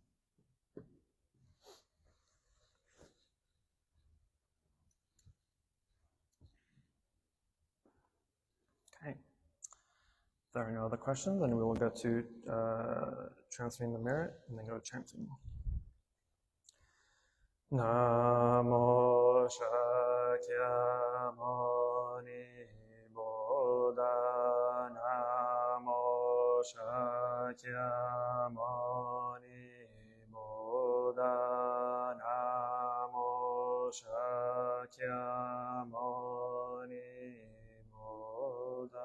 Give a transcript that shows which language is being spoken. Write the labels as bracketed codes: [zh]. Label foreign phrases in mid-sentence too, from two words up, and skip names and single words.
[en] Okay. If there are no other questions, then we will go to transferring the merit and then go to chanting. Namo Shakyamuni Buddha Namo Shakyamuni Buddha Namo Shakyamuni Buddha.